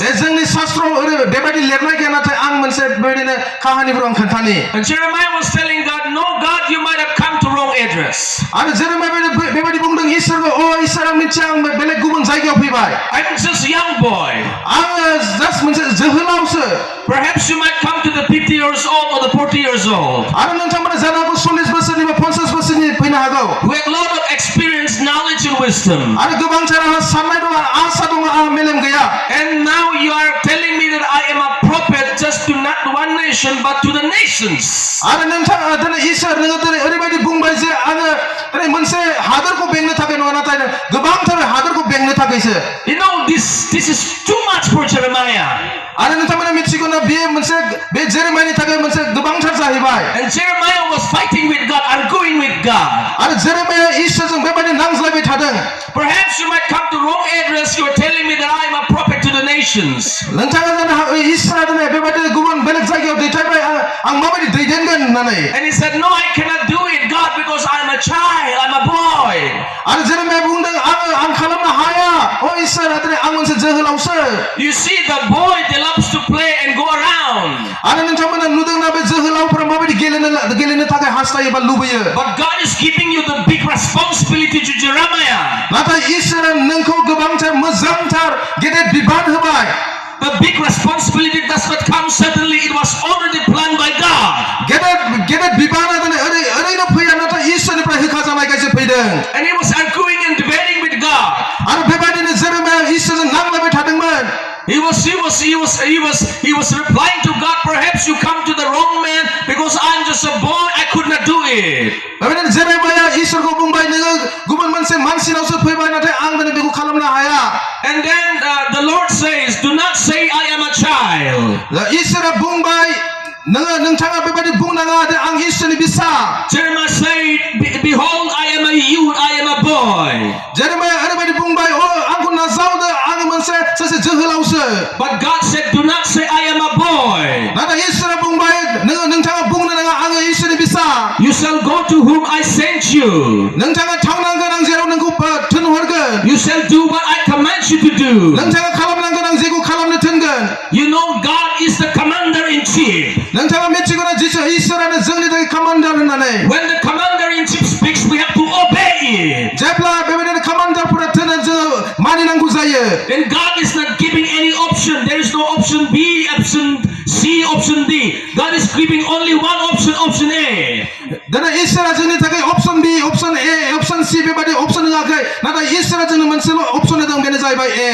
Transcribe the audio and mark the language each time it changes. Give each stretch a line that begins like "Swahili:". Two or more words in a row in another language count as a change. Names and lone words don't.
Bodo: बे जोंनि शास्त्रआव बेबायदि लिरनाय गैया नाथाय आं मोनसे बेबायदिनो काहानिफोर आं खोन्थानि
English: And Jeremiah was telling God, no, God, you might have come to wrong address.
Bodo: आरो जेरेमाया बेबायदि बुंदों इसोरखौ इसोर आं मिथिया आं बेलेग गुबुन जायगायाव फैबाय
English: I'm just a young boy.
Bodo: आङो जास्ट मोनसे जोहोलावसो
English: Perhaps you might come to the 50 years old or the 40 years old.
Bodo: आरो नोंथांमोना जानो हागौ 40 बोसोरनि बा 50 बोसोरनि फैनो हागौ
English: We have a lot of experience, knowledge, and wisdom.
Bodo: आरो गोबांथार आंहा साननाय दङ आसा दङ आंहा मेलेम गैया
English: And now you are telling me that I am a prophet just to not one nation but to the nations.
Bodo: आरो नोंथाङा दिनै इसोर नोङो दिनै ओरैबायदि बुंबाय जे आङो दिनै मोनसे हादरखौ बेंनो थाखाय नङा नाथाय गोबांथार हादरखौ बेंनो थाखायसो
English: This is too much for Jeremiah.
Bodo: आरो नोंथांमोना मिथिगौ ना बेयो मोनसे बे जेरेमायानि थाखाय मोनसे गोबांथार जाहैबाय
English: And Jeremiah was fighting with God, arguing with God.
Bodo: आरो जेरेमाया इसोरजों बेबायदि नांज्लायबाय थादों
English: Perhaps you might come to wrong address. You are telling me that I am a prophet to the nations.
Bodo: नोंथाङा जानो हागौ इसोरा दिनै बेबायदि गुबुन बेलेग जायगायाव दैथायबाय आं माबायदि दैदेनगोन होननानै
English: And he said, no, I cannot do it, God, because I'm a child, I'm a boy.
Bodo: आरो जेरेमाया बुंदों आं खालामनो हाया इसोरा दिनै आं मोनसे जोहोलावसो
English: You see, the boy, they loves to play and go around.
Bodo: आरो नोंथांमोना नुदोंना बे जोहोलावफोरा माबायदि गेलेनो थाखाय हास्थायो बा लुबैयो
English: But God is giving you the big responsibility to Jeremiah.
Bodo: नाथाय इसोरा नोंखौ गोबांथार मोजांथार गेदेर बिबान होबाय
English: The big responsibility does not come suddenly. It was already planned by God.
Bodo: गेदेर बिबाना दिनै ओरैनो फैया नाथाय इसोरनिफ्राय होखाजानायखायसो फैदों
English: And he was arguing and debating with God.
Bodo: आरो बेबायदिनो जेरेमाया इसोरजों नांलायबाय थादोंमोन
English: He was replying to God, perhaps you come to the wrong man because I'm just a boy, I could not do it.
Bodo: बेबायदिनो जेरेमाया इसोरखौ बुंबाय नोङो गुबुन मोनसे मानसिनावसो फैबाय नाथाय आं दिनै बेखौ खालामनो हाया
English: And then the Lord says, do not say I am a child.
Bodo: इसोरा बुंबाय नोंथाङा बेबायदि बुंनाङा दे आं इसोरनि बिसा
English: Jeremiah said, behold, I am a youth, I am a boy.
Bodo: जेरेमाया ओरैबायदि बुंबाय आंखौ नाजावदो आं मोनसे सासे जोहोलावसो
English: But God said, do not say I am a boy.
Bodo: नाथाय इसोरा बुंबाय नोंथाङा बुंनो नाङा आङो इसोरनि बिसा
English: You shall go to whom I sent you.
Bodo: नोंथाङा थांनांगोन आं जेराव नोंखौ थिनहरगोन
English: You shall do what I command you to do.
Bodo: नोंथाङा खालामनांगोन आं जेखौ खालामनो थिनगोन
English: You know God is the commander in chief.
Bodo: नोंथाङा मिथिगौ ना इसोरानो जोंनि थाखाय कमान्डार होननानै
English: When the commander in chief speaks, we have to obey it.
Bodo: जेब्ला बेबायदिनो कमान्डारफोरा थिनो जोङो मानिनांगौ जायो
English: And God is not giving any option. There is no option B, option C, option D. God is giving only one option, option A.
Bodo: दिनै इसोरा जोंनि थाखाय
English: option B option A option C
Bodo: बेबायदि अप्सन होआखै नाथाय इसोरा जोंनो मोनसेल' अप्सन होदों बेनो जाहैबाय ए